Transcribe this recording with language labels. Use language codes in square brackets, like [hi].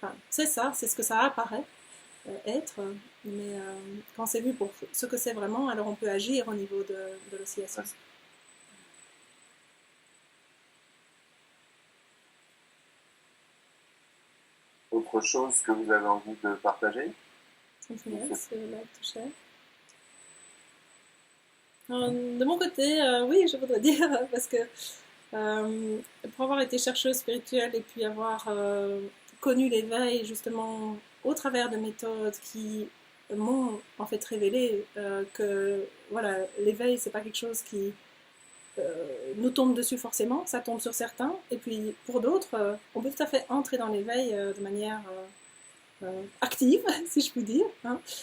[fr] C'est ça, c'est ce que ça apparaît être, mais quand c'est vu pour ce que c'est vraiment, alors on peut agir au niveau de l'oscillation. Autre chose que vous avez envie de partager? [en] Something else you would like to share? [fr] De mon côté, oui, je voudrais dire, parce que pour avoir été chercheuse spirituelle et puis avoir connu l'éveil justement au travers de méthodes qui m'ont en fait révélé que voilà, l'éveil c'est pas quelque chose qui nous tombe dessus forcément, ça tombe sur certains, et puis pour d'autres, on peut tout à fait entrer dans l'éveil de manière active, si je puis dire. Hein.